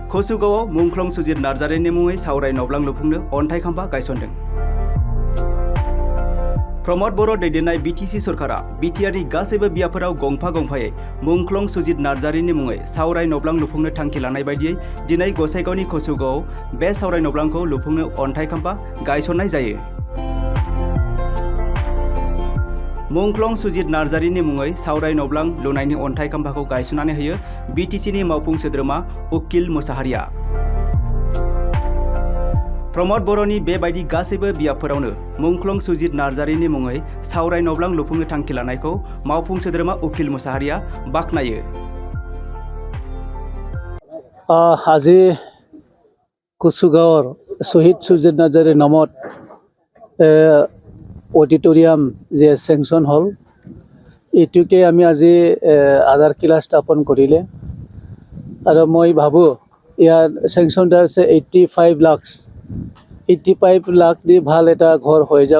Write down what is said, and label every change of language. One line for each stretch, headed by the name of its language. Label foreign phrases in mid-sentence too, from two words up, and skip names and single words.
Bodo: Kosugawa Mungklong Sujit Narzarini Mungै Saurai Noblang Lupungno Ontai Khamba Gaisondों। प्रमोद बर' दैदेननाय BTC सरकारा बिटिआरनि गासैबो बियाफोराव गंफा-गंफायै मुंख्लं सुजित नार्जारिनि मुङै सावराय नब्लां लुफुंनो थांखि लानाय बायदियै दिनै गसाइगावनि कसुगावआव बे सावराय नब्लांखौ लुफुंनो अन्थाइ खाम्फा गायसननाय जायो। मुंख्लं सुजित नार्जारिनि मुङै सावराय नब्लां लुनायनि अन्थाइ खाम्फाखौ गायसननानै होयो BTCनि मावफुं सोद्रोमा उकिल मुसाहारिया। प्रमोद बर'नि बेबायदि गासैबो बियाबफोरावनो मुंख्लं सुजित नार्जारिनि मुङै सावराय नब्लां लुफुंनो थांखि लानायखौ मावफुं सोद्रोमा उकिल मुसाहारिया बाख्नायो।
Assamese: আজি কুচুগাঁৱৰ শহীদ সুজিত নাৰ্জাৰীৰ নামত অডিটৰিয়াম যে চেংচন হ'ল এইটোকে আমি আজি আধাৰশিলা স্থাপন কৰিলে আৰু মই ভাবোঁ ইয়াৰ চেংচনটা হৈছে 85 লাখ দি ভাল এটা ঘৰ হৈ যাব।